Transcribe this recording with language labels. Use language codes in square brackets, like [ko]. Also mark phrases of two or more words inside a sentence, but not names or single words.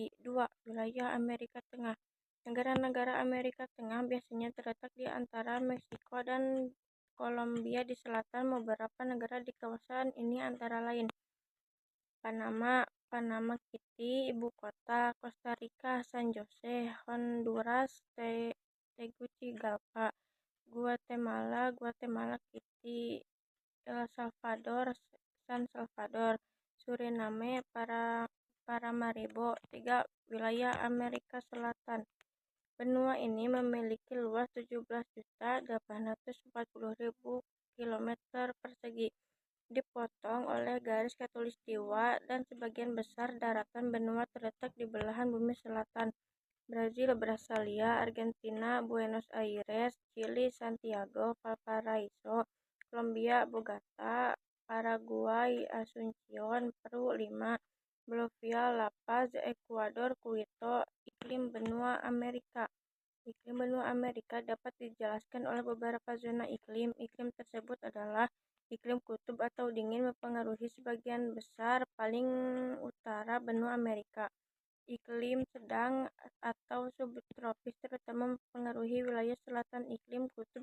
[id] 2. Wilayah Amerika Tengah. Negara-negara Amerika Tengah biasanya terletak di antara Meksiko dan Kolombia di selatan. Beberapa negara di kawasan ini antara lain Panama, Panama City, ibu kota, Costa Rica, San Jose, Honduras, Tegucigalpa, Guatemala, Guatemala City, El Salvador, San Salvador, Suriname, Paramaribo. 3. Wilayah Amerika Selatan. Benua ini memiliki luas 17.840.000 km persegi, dipotong oleh garis khatulistiwa, dan sebagian besar daratan benua terletak di belahan bumi selatan. Brazil, Brasilia, Argentina, Buenos Aires, Chili, Santiago, Valparaiso, Kolombia, Bogota, Paraguay, Asunción, Peru. 5. Bolivia, La Paz, Ekuador, Quito. Iklim benua Amerika. Iklim benua Amerika dapat dijelaskan oleh beberapa zona iklim. Iklim tersebut adalah iklim kutub atau dingin mempengaruhi sebagian besar paling utara benua Amerika. Iklim sedang atau subtropis terutama mempengaruhi wilayah selatan iklim kutub.